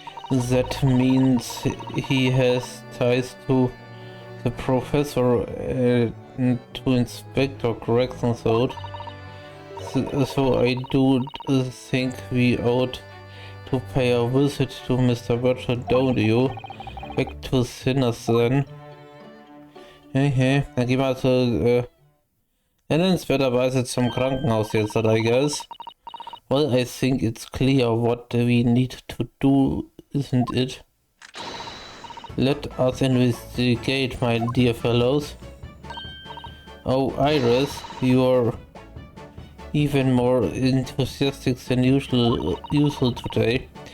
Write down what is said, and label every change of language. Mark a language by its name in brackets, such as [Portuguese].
[English] That means he has ties to the professor and to Inspector Gregson, so I do think we ought to pay a visit to Mr. Virtual, don't you? Back to Sinners then. [German] Okay, dann gehen wir also nennenswerterweise zum Krankenhaus jetzt, [English] I guess. Well, I think it's clear what we need to do, isn't it? Let us investigate, my dear fellows. Oh, Iris, you're even more enthusiastic than usual today.